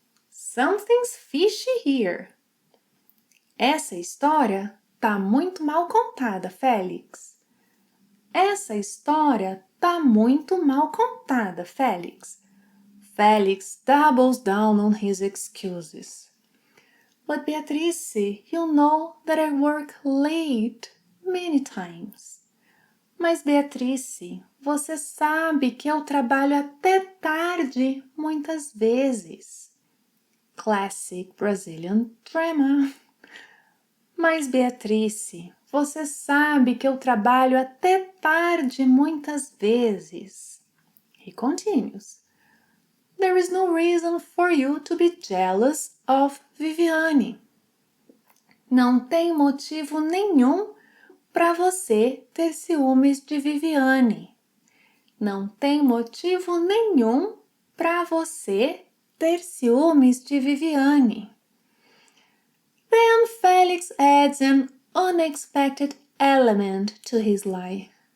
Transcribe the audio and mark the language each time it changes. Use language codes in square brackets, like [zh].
[en] Something's fishy here. [pt] Essa história tá muito mal contada, Félix. Essa história tá muito mal contada, Félix. [en] Felix doubles down on his excuses. But Beatrice, you know that I work late many times. [pt] Mas Beatrice, você sabe que eu trabalho até tarde muitas vezes. [en] Classic Brazilian drama. [pt] Mas Beatrice, você sabe que eu trabalho até tarde muitas vezes. [en] He continues. There is no reason for you to be jealous of Viviane. [pt] Não tem motivo nenhum para você ter ciúmes de Viviane. Não tem motivo nenhum para você ter ciúmes de Viviane. [en] Then Felix adds an unexpected element to his lie.